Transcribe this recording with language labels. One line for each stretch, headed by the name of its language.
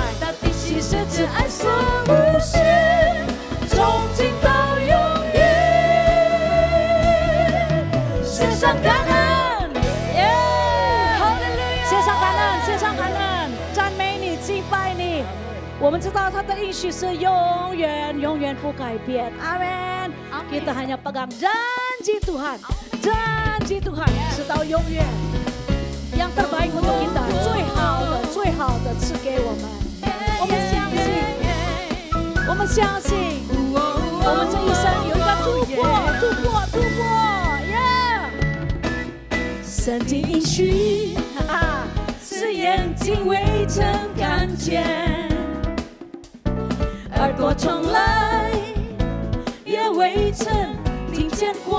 Chinese: 他的心是慈爱是无限，从今到永远。献上感恩，耶！哈利路亚！献上感恩，献上感恩，赞美你，敬拜你。我们知道他的应许是永远永远不改变。阿门。
Indonesian: Kita hanya pegang janji Tuhan, janji Tuhan
Chinese: 直到永远。
Indonesian: yang terbaik untuk kita，
Chinese: 最好的，最好的赐给我们。我们相信，我们相信，我们这一生有一个突破，突破，突破，耶！神的应许是眼睛未曾看见，耳朵从来也未曾听见过。